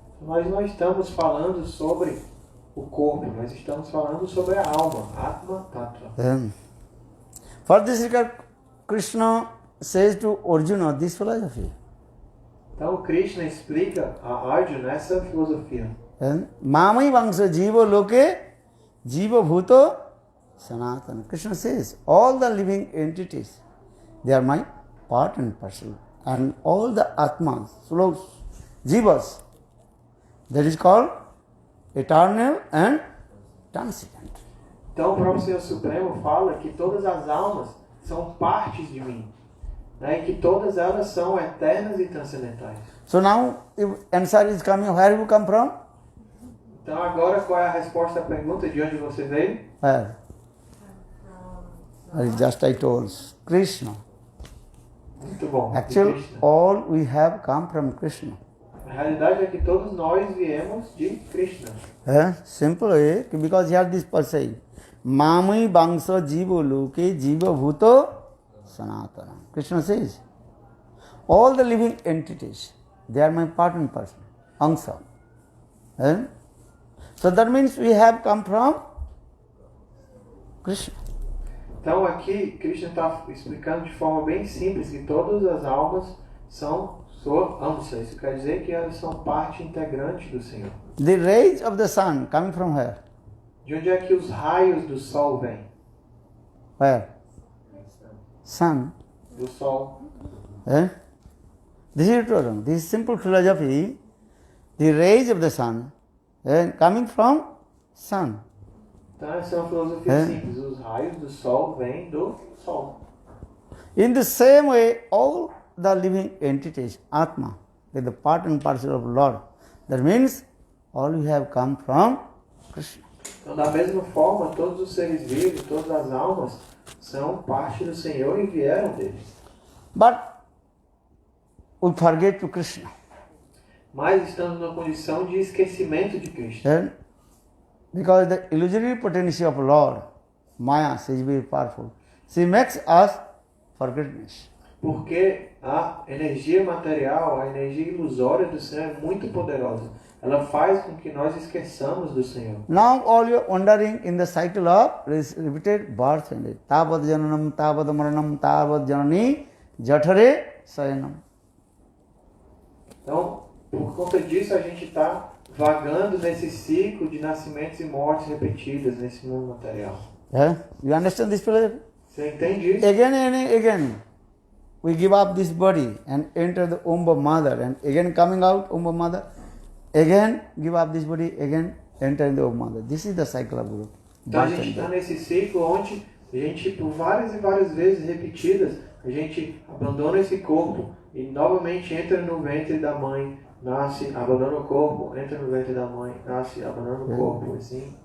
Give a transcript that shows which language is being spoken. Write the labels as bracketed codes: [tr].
[pt] Nós não estamos falando sobre o corpo, nós estamos falando sobre a alma, Atma Tattva. [en] For this regard, Krishna says to Arjuna this philosophy. [pt] Então Krishna explica a Arjuna essa filosofia. [sa] Mamai Vangsa Jiva Loke Jiva Bhuto Sanatana. [en] Krishna says, all the living entities, they are my part and parcel. And all the Atmas, souls, Jivas, that is called eternal and transcendent. [pt] Então o próprio Senhor Supremo fala que todas as almas são partes de mim, né? E que todas elas são eternas e transcendentais. [en] So now, if answer is coming, where you come from? [pt] Então agora qual é a resposta à pergunta de onde você veio? [en] Where? Just I told, Krishna. [pt] Muito bom. de [en] Actually, Krishna. all we have come from Krishna. [pt] A realidade é que todos nós viemos de Krishna. [en] Simple way, because here this per se. [sa] Mamai Vangsa Jiva Loke Jiva Bhuto Sanatana. [en] Krishna says, all the living entities, they are my part and parcel, Angsa. So that means we have come from Krishna. [pt] Então aqui Krishna está explicando de forma bem simples que todas as almas são sua amsa. Isso quer dizer que elas são parte integrante do Senhor. [en] The rays of the sun coming from where? [pt] De onde é que os raios do sol vêm? [en] Where? Sun. [pt] Do sol. [en] This is true. This is simple philosophy. The rays of the sun coming from sun. [pt] Então essa é uma filosofia simples. Os raios do sol vêm do sol. [en] In the same way, all the living entities, Atma, they are the part and parcel of Lord. That means all we have come from Krishna. [pt] Então da mesma forma, todos os seres vivos, todas as almas são parte do Senhor e vieram dele. [en] But we forget to Krishna. [pt] Mas estamos numa condição de esquecimento de Krishna. [en] Because the illusory potency of Lord, Maya, she is very powerful. She makes us forgetfulness. [pt] Porque a energia material, a energia ilusória do Senhor é muito poderosa. Ela faz com que nós esqueçamos do Senhor. [en] Now all you are wandering in the cycle of repeated birth and death. [sa] Tavad jananam, tavad maranam, tavad janani, jathare sayanam. [pt] Então, por conta disso, a gente está vagando nesse ciclo de nascimentos e mortes repetidas nesse mundo material. [en] You understand this philosophy? [pt] Você entende isso? [en] Again and again, we give up this body and enter the womb of mother, and again coming out womb of mother, again give up this body, again enter in the womb of mother. This is the cycle of Guru. [pt] Então a gente está nesse ciclo onde a gente, por várias e várias vezes repetidas, a gente abandona esse corpo e novamente entra no ventre da mãe, nasce, abandona o corpo, entra no ventre da mãe, nasce, abandona o corpo, assim.